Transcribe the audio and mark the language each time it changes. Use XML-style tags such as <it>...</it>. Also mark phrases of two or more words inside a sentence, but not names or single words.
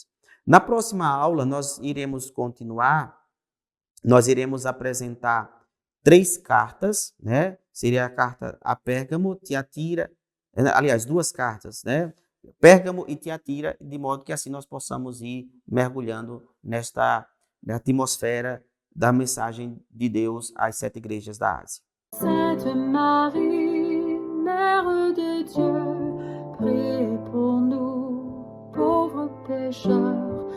<pt>Na próxima aula, nós iremos continuar, nós iremos apresentar 3 cartas, né? Seria a carta a Pérgamo, Tiatira, aliás, 2 cartas, né? Pérgamo e Tiatira, de modo que assim nós possamos ir mergulhando na atmosfera da mensagem de Deus às 7 igrejas da Ásia.</pt> <fr>Sainte Marie, Mère de Dieu, priez pour nous, pauvres pécheurs,</fr>